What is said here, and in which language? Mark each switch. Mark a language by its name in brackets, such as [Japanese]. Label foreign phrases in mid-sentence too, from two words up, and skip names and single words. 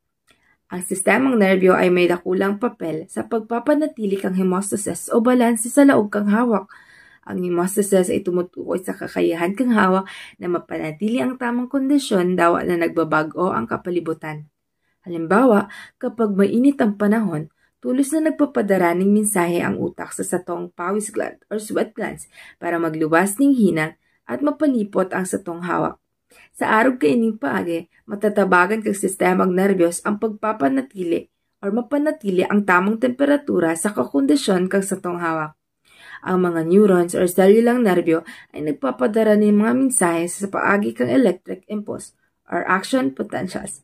[Bikol] Ang sistemang nerbyo ay may dakulang papel sa pagpapanatili kang hemostasis o balanse sa laog kang hawak. Ang hemostasis ay tumutukoy sa kakayahan kang hawak na mapanatili ang tamang kondisyon dawa na nagbabago ang kapalibutan. Halimbawa, kapag mainit ang panahon, tulos na nagpapadara ng mensahe ang utak sa satong pawis gland or [English] sweat glands [Bikol] para magluwas ng hinang at mapalipot ang satong hawak. Sa araw kaining paagi, matatabagan kang sistemang nerbiyos ang pagpapanatili or mapanatili ang tamang temperatura sa kakondisyon kang satong hawak. Ang mga neurons or cellulang nerbyo ay nagpapadara ng mga mensahe sa paagi kang [English] electric impulse [Bikol] or [English] action potentials.